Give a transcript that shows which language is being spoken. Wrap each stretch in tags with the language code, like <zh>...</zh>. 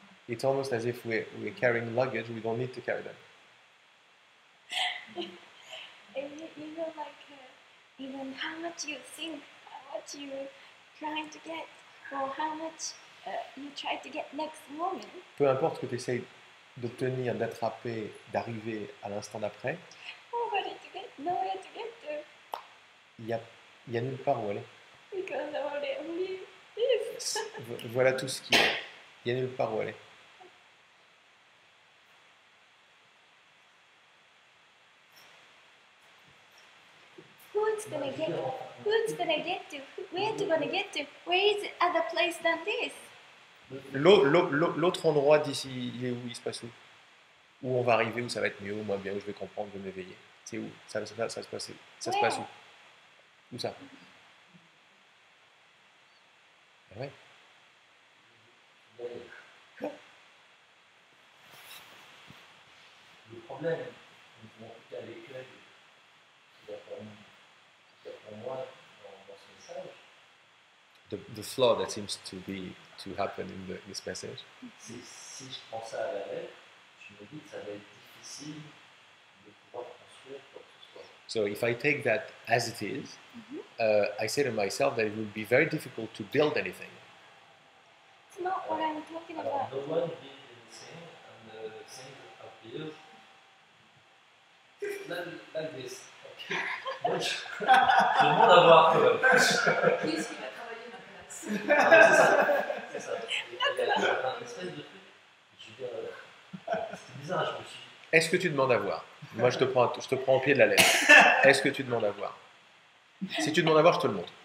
<en>It's almost as if we're carrying luggage, we don't need to carry them. And you know, like, even how much you think, how much you're trying to get, or how much you try to get next moment.</en> <fr>Peu importe que tu essayes d'obtenir, d'attraper, d'arriver à l'instant d'après,</fr> <en>Nobody to get, nowhere to get to,</en> <fr>il y a nulle part où aller.</fr> <en>because only this.</en> <fr>Voilà tout ce qui est. Il y a nulle part où aller.</fr> <en>Who's gonna get to? Where to gonna get to? Where is the other place than this?</en> <fr>L'autre endroit d'ici, il est où? Il se passe où? Où on va arriver, où ça va être mieux, où moins bien, où je vais comprendre, je vais m'éveiller. C'est où? Ça se passe où? Ça se passe où? Où ça? Ah ouais. Le problème, en tout cas l'écueil, qu'il y a pour moi dans ce message,</fr> <en>The flaw that seems to happen in this message.</en> <fr>c'est si je prends ça à la lettre, je me dis que ça va être difficile de pouvoir construire quoi que ce soit.</fr> <en>So if I take that as it is, I say to myself that it would be very difficult to build anything. It's not what I'm talking</en> <fr>Alors,</fr> <en>about. no one did anything, and things appeared like this. Okay.</en> <fr>Moi, je demande à voir quand même. qui est-ce qui va travailler ma place? Ah, mais c'est ça. Il y a un espèce de truc. Je veux dire, c'est bizarre, je me suis. Est-ce que tu demandes à voir? Moi, je te prends au pied de la lettre. Est-ce que tu demandes à voir? Si tu demandes à voir, je te le montre.</fr>